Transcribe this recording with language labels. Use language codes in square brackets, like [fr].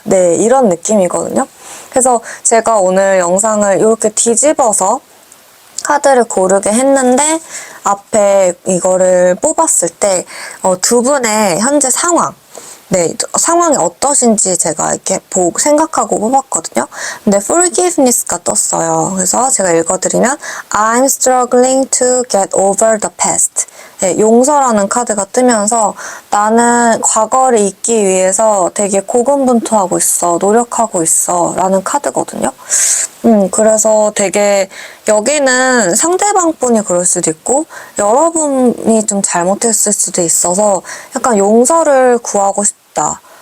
[ko] 네, 이런 느낌이거든요. 그래서 제가 오늘 영상을 이렇게 뒤집어서 카드를 고르게 했는데 앞에 이거를 뽑았을 때 두 분의 현재 상황, 네, 상황이 어떠신지 제가 이렇게 생각하고 뽑았거든요. 근데 forgiveness가 떴어요. 그래서 제가 읽어드리면 [en] I'm struggling to get over the past. [ko] 네, 용서라는 카드가 뜨면서 나는 과거를 잊기 위해서 되게 고군분투하고 있어, 노력하고 있어 라는 카드거든요. 그래서 되게 여기는 상대방 분이 그럴 수도 있고 여러분이 좀 잘못했을 수도 있어서 약간 용서를 구하고 싶다.